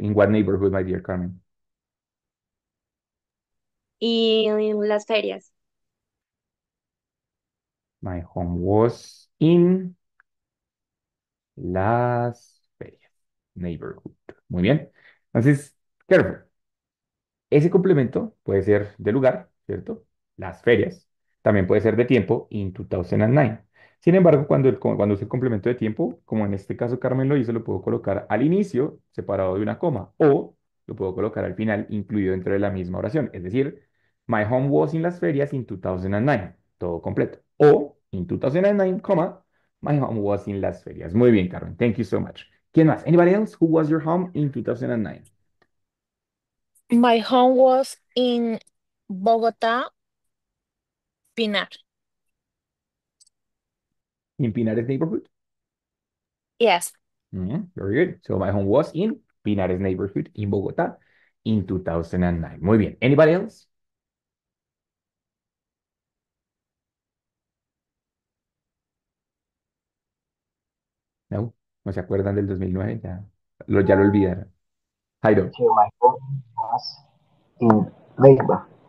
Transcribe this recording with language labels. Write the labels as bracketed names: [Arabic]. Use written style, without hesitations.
[English] In what neighborhood, my dear Carmen? [Spanish] Y en las ferias. [English] My home was in Las Ferias. [Spanish] Neighborhood. Muy bien. Entonces, careful. Ese complemento puede ser de lugar, ¿cierto? Las ferias. También puede ser de tiempo, in 2009. Sin embargo, cuando use el complemento de tiempo, como en este caso Carmen lo hizo, lo puedo colocar al inicio, separado de una coma, o lo puedo colocar al final, incluido dentro de la misma oración. Es decir, [English] my home was in las ferias in 2009. [Spanish] Todo completo. [English] O in 2009, coma, my home was in las ferias. [Spanish] Muy bien, Carmen. [English] Thank you so much. [Spanish] ¿Quién más? [English] Anybody else? Who was your home in 2009? My home was in Bogotá, Pinar. In Pinares neighborhood? Yes. Very good. So my home was in Pinares neighborhood in Bogotá in 2009. [Spanish] Muy bien. [English] Anybody else? [Spanish] No, no se acuerdan del 2009, ya lo olvidaron. Jairo, [English] Teacher, my home was in Neiva.